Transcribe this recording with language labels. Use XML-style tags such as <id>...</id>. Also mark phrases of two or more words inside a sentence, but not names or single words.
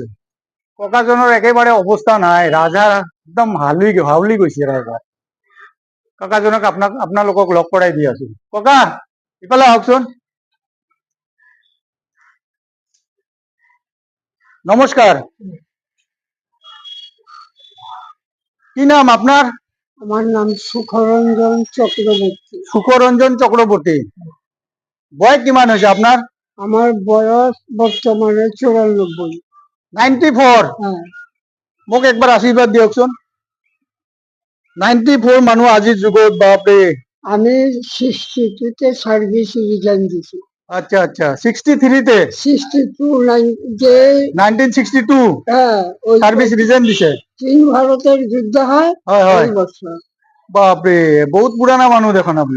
<as>ককাজনৰ একেবাৰে অৱস্থা নাই, ৰাজা একদম হাউলি গৈছে ৰাজা। ককাজনক আপোনালোকক লগ কৰাই দি আছো। ককা ইফালে আহকচোন। নমস্কাৰ।</as> <bn>কি নাম আপনার? আমার নাম সুখরঞ্জন চক্রবর্তী। সুখরঞ্জন চক্রবর্তী। বয়স কিমান হয়েছে আপনার? আমার বয়স বর্তমানে 94। 94? হ্যাঁ।</bn> <as>মোক একবার আশীর্বাদ দিয়কচোন। 94 মানুহ আজিৰ যুগত, বাপৰে।</as> <bn>আমি 62-তে</bn> <en>service resign</en> <bn>দিছি। আচ্ছা আচ্ছা, 63-তে? 1962? হ্যাঁ,</bn> <en>service resign</en> <bn>দিছে। চীন ভারতের যুদ্ধ হয় ওই বছর। বাপরে, বহুত পুরানা মানুষ দেখুন আপনি।</bn>